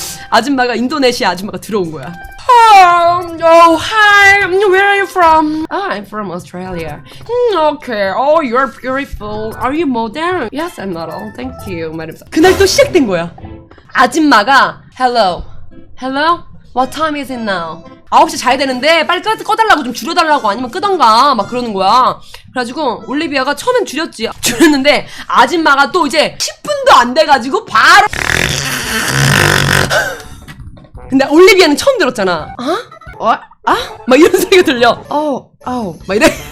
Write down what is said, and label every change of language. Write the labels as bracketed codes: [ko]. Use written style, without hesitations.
[ko] 아줌마가 인도네시아 아줌마가 들어온 거야. [en] Hi, where are you from? I'm from Australia. Okay, you're beautiful. Are you model? Yes, I'm model. Thank you. [ko] 말하면서 그날 또 시작된 거야. 아줌마가 [en] Hello, what time is it now? [ko] 9시 자야 되는데 빨리 꺼달라고 좀 줄여달라고 아니면 끄던가 막 그러는 거야. 그래가지고 올리비아가 처음엔 줄였는데 아줌마가 또 이제 10분도 안 돼가지고 바로 근데 올리비아는 처음 들었잖아. 막 이런 소리가 들려. 막 이래.